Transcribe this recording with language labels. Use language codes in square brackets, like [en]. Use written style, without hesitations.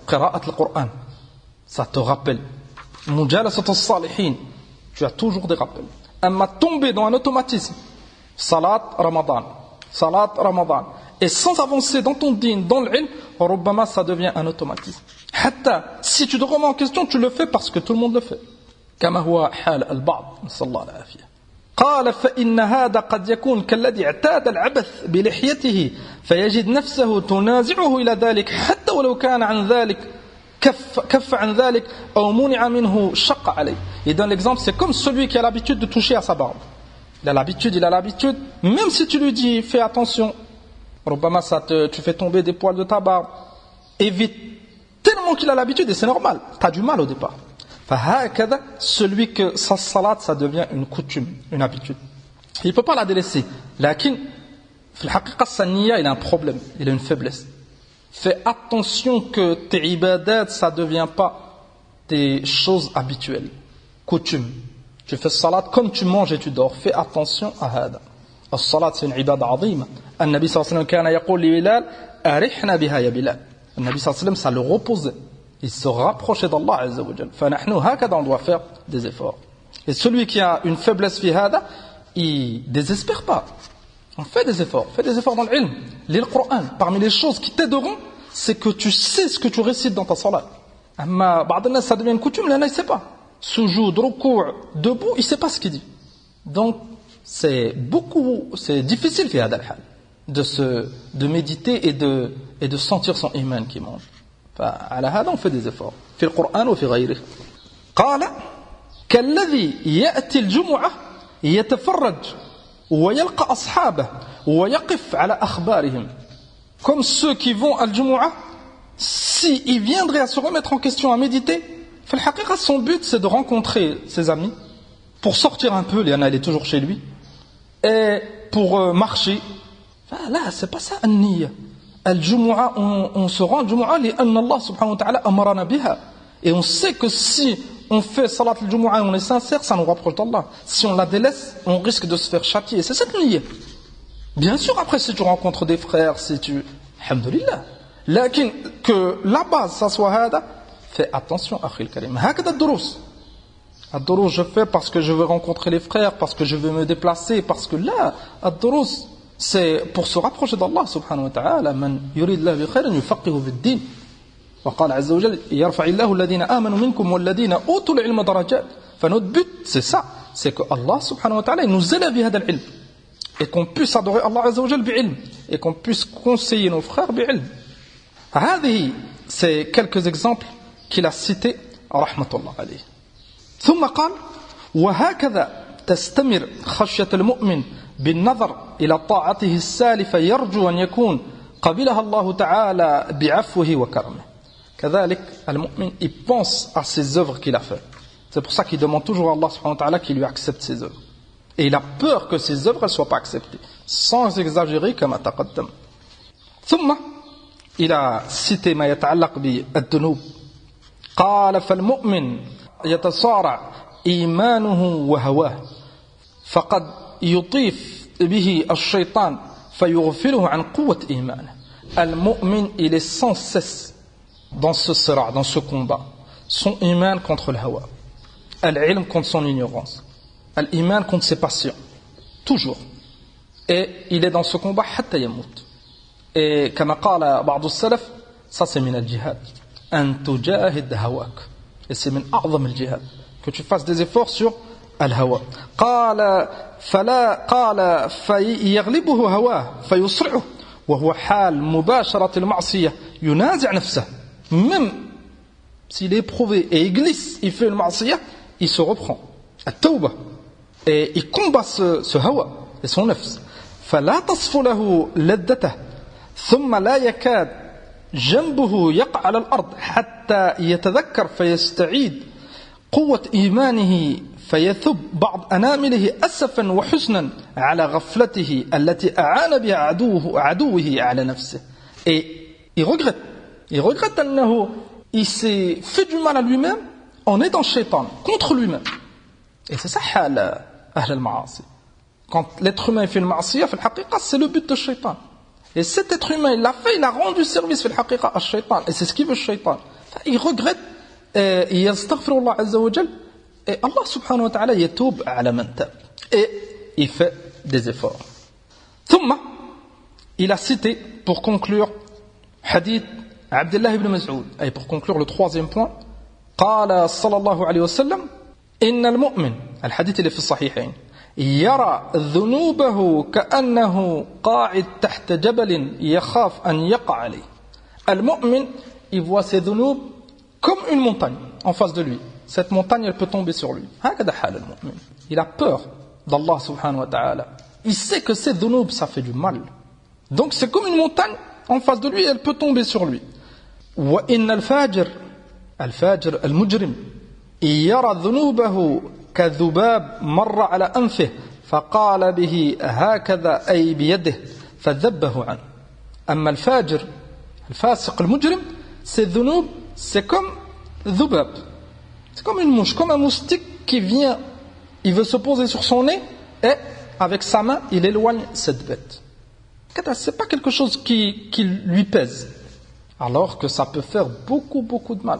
[fr] Qira'at al-Qur'an, ça te rappelle. Mujalasat al-salihin, tu as toujours des rappels. Amma tomber dans un automatisme. Salat Ramadan. Salat Ramadan. Et sans avancer dans ton din, dans l'ilm, rubbama ça devient un automatisme. Hatta, si tu te remets en question, tu le fais parce que tout le monde le fait. [ar] كما هو حال البعض نسأل الله العافية. قال فإن هذا قد يكون كالذي اعتاد العبث بلحيته فيجد نفسه تنازعه إلى ذلك حتى ولو كان عن ذلك كف عن ذلك أو منع منه شق عليه. [fr] Il donne l'exemple, c'est comme celui qui a l'habitude de toucher à sa barbe. Il a l'habitude, même si tu lui dis fais attention, rubbama tu fais tomber des poils de ta barbe, évite. Tellement qu'il a l'habitude, et c'est normal, tu as du mal au départ. Celui que sa salat, ça devient une coutume, une habitude. Il ne peut pas la délaisser. Lakin, sa niya, il a un problème, il a une faiblesse. Fais attention que tes ibadat, ça ne devient pas des choses habituelles, coutumes. Tu fais salat comme tu manges et tu dors. Fais attention à hada. الصلاة c'est une ibada azima. [ar] النبي صلى الله عليه وسلم كان يقول لبلال أرحنا بها يا بلال. النبي صلى الله عليه وسلم [fr] ça le reposait. Il se rapprochait d'Allah Azza wa Jal. [ar] فنحن هكذا [fr] on doit faire des efforts. Et celui qui a une faiblesse [ar] في هذا, [fr] il désespère pas. On fait des efforts. Fais des efforts dans l'ilm. Lis le Coran. Parmi les choses qui t'aideront, c'est que tu sais ce que tu récites dans ta salat. Mais [ar] بعض الناس [fr] ça devient une coutume, là, il ne sait pas. Sujoud, rukou', debout, il ne sait pas ce qu'il dit. Donc, c'est difficile de méditer et de sentir son iman qui mange. [ar] فعلى هذا [fr] on fait des efforts. [ar] في القرآن وفي غيره. قال كالذي يأتي الجمعة يتفرج ويلقى أصحابه ويقف على أخبارهم. [fr] Comme ceux qui vont à Al-Jumu'ah, s'ils viendraient à se remettre en question, à méditer, son but c'est de rencontrer ses amis, pour sortir un peu, Léana elle est toujours chez lui, et pour marcher. Là, c'est pas ça, An-Niyya. Al-Jumu'ah, on se rend Al-Jumu'ah, [ar] li'anna Allah subhanahu wa ta'ala amarana biha. [fr] Et on sait que si on fait Salat al-Jumu'ah et on est sincère, ça nous rapproche d'Allah. Si on la délaisse, on risque de se faire châtier. C'est cette Niyya. Bien sûr, après, si tu rencontres des frères, si tu... Alhamdulillah. Lakin, que la base, ça soit hada, fais attention, akhil karim. [ar] Hakada ad-durus. [fr] Ad-durus, je fais parce que je veux rencontrer les frères, parce que je veux me déplacer, parce que là, ad-durus, c'est pour se rapprocher d'Allah, subhanahu wa ta'ala. [ar] Man yurid Allah bi khairin yufaqihu fi ad-din. وقال عز وجل يرفع الله الذين آمنوا منكم والذين أوتوا العلم درجات. [fr] Notre but, c'est ça. C'est que Allah, subhanahu wa ta'ala, nous élève [ar] bi hada al-ilm. [fr] Et qu'on puisse adorer Allah Azza wa Jal bi'ilm, et qu'on puisse conseiller nos frères bi'ilm. هذه, c'est quelques exemples qu'il a cités, rahmatullah alayhi. [ar] ثم قال وهكذا تستمر خشية المؤمن بالنظر إلى طاعته السالفة يرجو أن يكون قبلها الله تعالى بعفوه وكرمه. كذلك المؤمن, [fr] il pense à ses œuvres qu'il a fait. C'est pour ça qu'il demande toujours à Allah subhanahu wa ta'ala qu'il lui accepte ses œuvres. Et il a peur que ses œuvres ne soient pas acceptées, sans exagérer comme taqaddam. [ar] ثم [fr] il a cité [ar] ما يتعلق بالذنوب. قال فالمؤمن يتصارع إيمانه وهواه فقد يطيف به الشيطان فيغفله عن قوة إيمانه. [fr] المؤمن, il est sans cesse dans ce sira, dans ce combat. Son iman contre le hawa, al-ilm contre son ignorance, al-iman contre ses passions, toujours. Et il est dans ce combat [ar] hatta yamut. [fr] Et comme [ar] قال بعض السلف, [fr] ça c'est min al-jihad. [ar] أن تجاهد هواك. [fr] Et c'est [ar] min أعظم الجهاد. [fr] Que tu fasses des efforts sur الهوى. [ar] قال فيغلبه هواه فيسرعه وهو حال مباشرة المعصية ينازع نفسه. [fr] Même s'il est éprouvé et il glisse, il fait le ma'siyah, il se reprend. At-tawbah. Et il combat ce hawa et son nafs. [ar] فلا تصف له لذته ثم لا يكاد جنبه يقع على الأرض حتى يتذكر فيستعيد قوة إيمانه فيثب بعض أنامله أسفا وحزنا على غفلته التي أعان بها عدوه على نفسه. [fr] Et il regrette أنه il s'est fait du mal à lui-même en aidant Shaitan contre lui-même. Et c'est ça [ar] حال أهل المعاصي. [fr] Quand l'être humain fait le ma'asiyah, c'est le but de Shaitan. Et cet être humain, il l'a fait, il a rendu service à Shaitan. Et c'est ce qu'il veut Shaitan. Il regrette, il yastaghfirullah azza wa jal, et Allah subhanahu wa ta'ala [ar] yatoub ala man tab. [fr] Et il fait des efforts. Thumma, il a cité, pour conclure, hadith Abdullah ibn Mas'ud. Et pour conclure le troisième point, [ar] قال صلى الله عليه وسلم إن المؤمن, الحديث اللي في الصحيحين, يرى ذنوبه كأنه قاعد تحت جبل يخاف أن يقع عليه. [fr] المؤمن, il voit ses ذنوب comme une montagne en face de lui. Cette montagne, elle peut tomber sur lui. [ar] هكذا حال المؤمن. [fr] Il a peur d' [ar] Allah subhanahu wa ta'ala. [fr] Il sait que ces ذنوب, ça fait du mal. Donc c'est comme une montagne en face de lui, elle peut tomber sur lui. [ar] وإن الفاجر المجرم يرى ذنوبه كذباب مر على أنفه فقال به هكذا أي بيده فذبه عنه. أما الفاجر, [fr] Le fasiq, le mujrim, c'est dhunub, c'est comme dhubab. C'est comme une mouche, comme un moustique qui vient, il veut se poser sur son nez et avec sa main, il éloigne cette bête. C'est pas quelque chose qui lui pèse. Alors que ça peut faire beaucoup de mal.